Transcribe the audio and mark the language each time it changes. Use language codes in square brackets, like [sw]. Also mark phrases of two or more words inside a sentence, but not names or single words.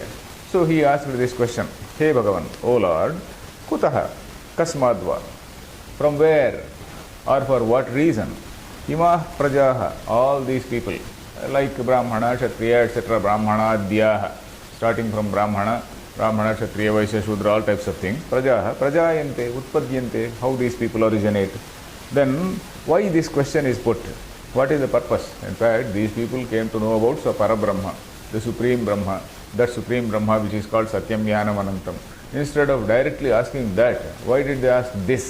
[en] So he asked this question. Hey Bhagavan, O Lord, [sa] kutaha, kasmadva, [en] from where or for what reason? [sa] Imah prajaha, [en] all these people, like Brahmana, Kshatriya, etc., Brahmanadyaha, starting from Brahmana, Kshatriya, Vaishya, Shudra, all types of things. [sa] Prajaha, prajayante, utpadyante, [en] how these people originate. Then, why this question is put? What is the purpose? In fact, these people came to know about Parabrahma, the Supreme Brahma, that Supreme Brahma which is called [sa] Satyam Jnanam Anantam. [en] Instead of directly asking that, why did they ask this?